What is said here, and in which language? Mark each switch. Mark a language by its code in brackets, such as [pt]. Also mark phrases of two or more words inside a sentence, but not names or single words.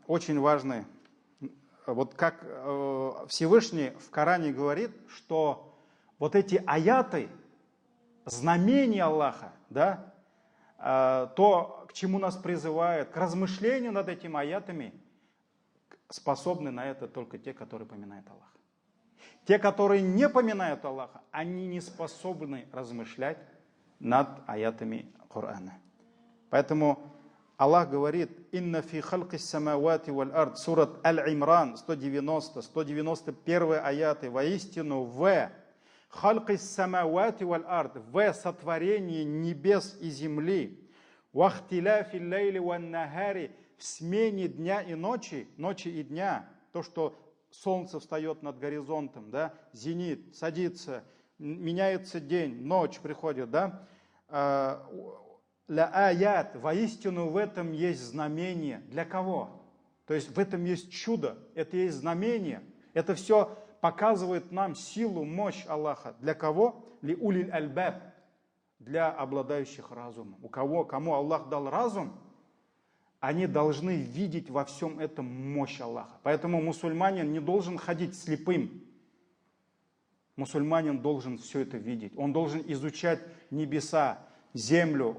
[ru] Вот как Всевышний в Коране говорит, что вот эти аяты, знамения Аллаха, да, то, к чему нас призывают, к размышлению над этими аятами, способны на это только те, которые поминают Аллаха. Те, которые не поминают Аллаха, они не способны размышлять над аятами Корана. Поэтому Аллах говорит, [ar] «إن في خلق السماوات والأرض», [ru] сурат Аль-Имран, 191 аяты, «Воистину [ar] в خلق السماوات والأرض», [ru] в сотворении небес и земли, [ar] «واختلاف الليل والنهار», [ru] в смене дня и ночи и дня, то, что солнце встает над горизонтом, да, зенит, садится, меняется день, ночь приходит, да, [ar] لآيات, [ru] воистину в этом есть знамение. Для кого? То есть в этом есть чудо, это есть знамение, это все показывает нам силу, мощь Аллаха. Для кого? [ar] لأولي الألباب, [ru] для обладающих разумом. Кому Аллах дал разум, они должны видеть во всем этом мощь Аллаха. Поэтому мусульманин не должен ходить слепым. Мусульманин должен все это видеть. Он должен изучать небеса, землю.